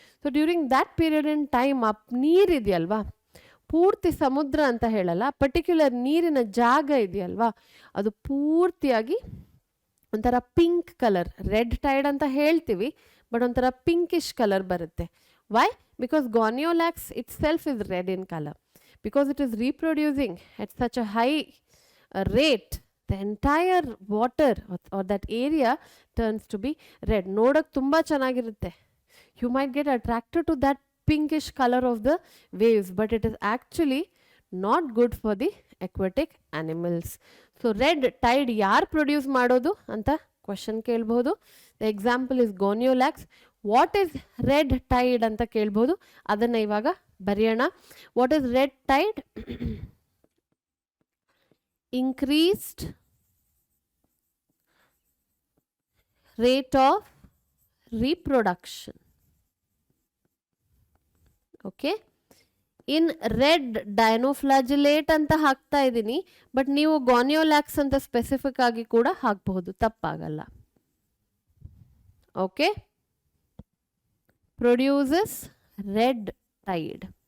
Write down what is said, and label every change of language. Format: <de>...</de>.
<en>so during that period in time</en> <kn>ಆ ನೀರಿದೆಯಲ್ವಾ, ಪೂರ್ತಿ ಸಮುದ್ರ ಅಂತ ಹೇಳಲ್ಲ, ಪರ್ಟಿಕ್ಯುಲರ್ ನೀರಿನ ಜಾಗ ಇದೆಯಲ್ವಾ, ಅದು ಪೂರ್ತಿಯಾಗಿ ಒಂಥರ ಪಿಂಕ್ ಕಲರ್, ರೆಡ್ ಟೈಡ್ ಅಂತ ಹೇಳ್ತೀವಿ ಬಟ್ ಒಂಥರ ಪಿಂಕಿಶ್ ಕಲರ್ ಬರುತ್ತೆ. Y?</kn> <en>Because gonyaulax itself is red in colour. Because it is reproducing at such a high rate, the entire water or that area turns to be red.</en> <kn>ನೋಡೋಕ್ಕೆ ತುಂಬ ಚೆನ್ನಾಗಿರುತ್ತೆ.</kn> <en>You might get attracted to that pinkish color of the waves, but it is actually not good for the aquatic animals.</en> <kn>So red tide ಯಾರು produce ಮಾಡೋದು ಅಂತ question ಕೇಳ್ಬೋದು.</kn> <en>The example is Gonyaulax. What is red tide</en> <kn>ಅಂತ ಕೇಳ್ಬೋದು, ಅದನ್ನು ಇವಾಗ ಬರೆಯೋಣ.</kn> <en>What is red tide? increased rate of reproduction.</en> <kn>Okay, in red ಡೈನೋಫ್ಲಾಜಿಲೇಟ್ ಅಂತ ಹಾಕ್ತಾ ಇದ್ದೀನಿ, ಬಟ್ ನೀವು ಗಾನಿಯೋಲ್ಯಾಕ್ಸ್ ಅಂತ ಸ್ಪೆಸಿಫಿಕ್ ಆಗಿ ಕೂಡ ಹಾಕಬಹುದು, ತಪ್ಪಾಗಲ್ಲ.</kn> <en>Okay, produces red tide.</en>